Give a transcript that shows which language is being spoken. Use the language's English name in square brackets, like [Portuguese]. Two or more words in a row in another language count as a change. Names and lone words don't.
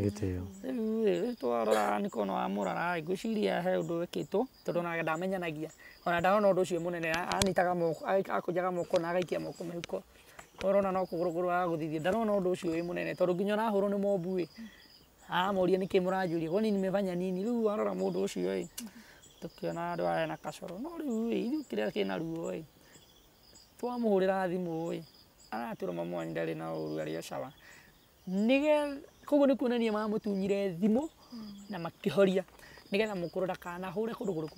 [Kikuyu] Rĩu twarora nĩkona wamũrora ngwĩciria he ũndũ wekĩtwo tondũ ona ndamenyanagia, ona ndona ũndũ ũcio mũnene anyitaga moko akũnjaga moko na agaikia moko mĩhuko, ũrona no kũgũrũgũrũ agũthithia, ndarona ũndũ ũcio wĩ mũnene tondũ nginya arahũrwo nĩ mobu amoria nĩkĩ mũranjũria [Swahili] kwani nimefanya nini. [Kikuyu] Rĩu warora mũndũ ũcio tũkĩona andũ aya na kasoro, no rĩu ithuĩ kĩrĩa kĩna ruo twamũhũrĩra thimũ aratwĩra mami wanyu ndarĩ na ũru arĩ o sawa. Koguo nĩ kuonania mamũtunyire thimũ na makĩhoria nĩgetha mũkũrũ ndakanahũre kũndũ kũrĩkũ.